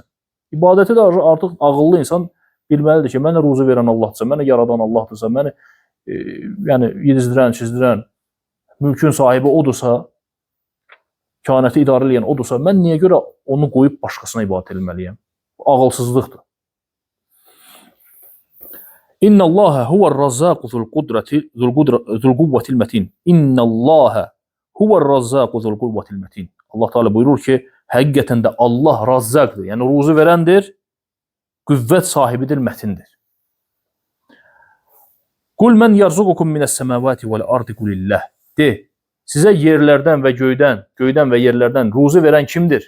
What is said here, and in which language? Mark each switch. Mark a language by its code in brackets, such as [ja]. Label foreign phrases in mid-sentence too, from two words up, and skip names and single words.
[az] İbadəti də artıq ağıllı insan bilməlidir ki, mənə ruzu verən Allahdırsa, mənə yaradan Allahdırsa, mənə yəni yedizdirən, çizdirən, mülkün sahibi odursa, kainatı idarə edən odursa, mən niyə görə onu qoyub başqasına ibadət etməliyəm? Ağılsızlıqdır. [ar] إن الله هو الرزاق ذو القوة المتين. إن الله هو الرزاق ذو القوة المتين. [az] Allah Teala buyurur ki, həqiqətən də Allah razzaqdır, yəni ruzu verəndir, qüvvət sahibidir, mətindir. [ar] قل من يرزقكم من السماوات والأرض قل الله. [az] De, sizə yerlərdən və göydən və yerlərdən ruzi verən kimdir?